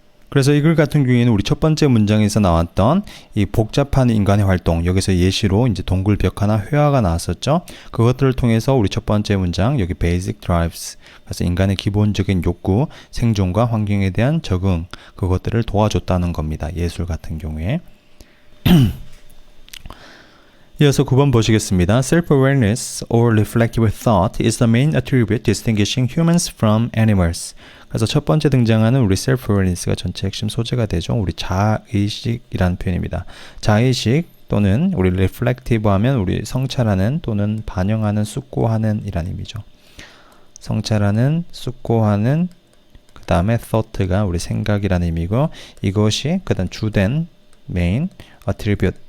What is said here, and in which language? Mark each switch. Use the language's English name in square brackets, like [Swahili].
[Korean] 그래서 이 글 같은 경우에는 우리 첫 번째 문장에서 나왔던 이 복잡한 인간의 활동, 여기서 예시로 이제 동굴 벽화나 회화가 나왔었죠. 그것들을 통해서 우리 첫 번째 문장, 여기 [English] basic drives, [Korean] 그래서 인간의 기본적인 욕구, 생존과 환경에 대한 적응, 그것들을 도와줬다는 겁니다. 예술 같은 경우에. 이어서 9번 보시겠습니다. [English] Self-awareness or reflective thought is the main attribute distinguishing humans from animals. [Korean] 그래서 첫 번째 등장하는 우리 self-awareness가 전체 핵심 소재가 되죠. 우리 자의식이라는 표현입니다. 자의식 또는 우리 reflective 하면 우리 성찰하는 또는 반영하는, 숙고하는 이란 의미죠. 성찰하는, 숙고하는, 그 다음에 thought가 우리 생각이라는 의미고 이것이 그다음 주된 [English] main attribute